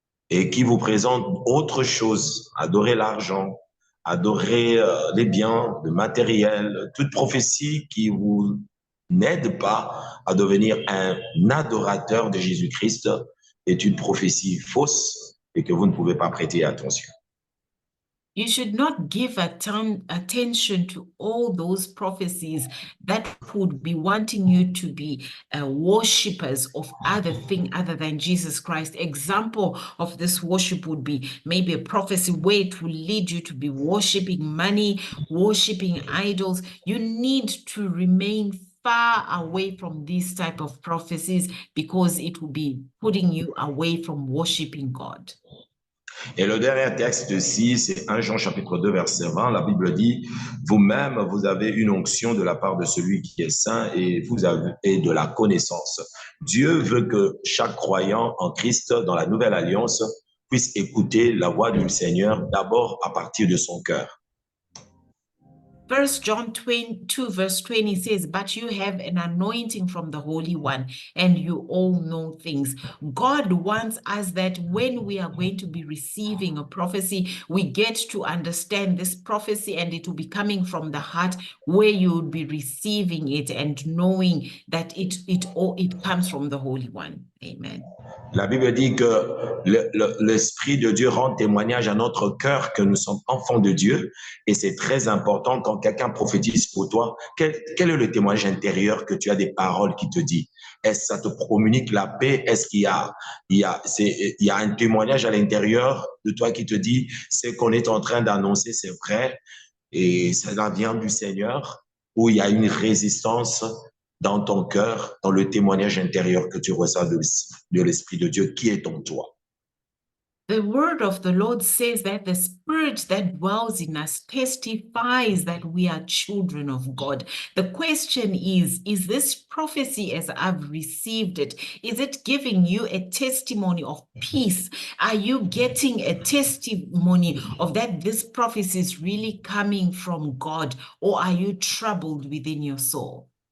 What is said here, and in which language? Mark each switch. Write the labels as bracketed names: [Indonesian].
[French] et qui vous présente autre chose, adorer l'argent, adorer les biens, le matériel, toute prophétie qui vous n'aide pas à devenir un adorateur de Jésus-Christ est une prophétie fausse et que vous ne pouvez pas prêter attention. [English] You should not give attention to all those prophecies that would be wanting you to be worshippers of other thing other than Jesus Christ. Example of this worship would be maybe a prophecy where it will lead you to be worshiping money, worshiping idols. You need to remain far away from these type of prophecies because it will be putting you away from worshiping God. [French] Et le dernier texte ici, c'est 1 Jean chapitre 2, verset 20. La Bible dit, vous-même, vous avez une onction de la part de celui qui est saint et vous avez de la connaissance. Dieu veut que chaque croyant en Christ dans la nouvelle alliance puisse écouter la voix du Seigneur d'abord à partir de son cœur. [English] 1 John 2 verse 20 says, but you have an anointing from the Holy One, and you all know things. God wants us that when we are going to be receiving a prophecy, we get to understand this prophecy, and it will be coming from the heart where you will be receiving it and knowing that it comes from the Holy One. Amen. [French] La Bible dit que l'Esprit de Dieu rend témoignage à notre cœur que nous sommes enfants de Dieu, et c'est très important quand quelqu'un prophétise pour toi. Quel est le témoignage intérieur que tu as des paroles qui te disent? Est-ce que ça te communique la paix? Est-ce qu'il y a un témoignage à l'intérieur de toi qui te dit ce qu'on est en train d'annoncer, c'est vrai et cela vient du Seigneur, ou il y a une résistance dans ton cœur, dans le témoignage intérieur que tu reçois de l'Esprit de Dieu qui est en toi? [English] The word of the Lord says that the Spirit that dwells in us testifies that we are children of God. The question is this prophecy as I've received it, is it giving you a testimony of peace? Are you getting a testimony of that this prophecy is really coming from God, or are you troubled within your soul?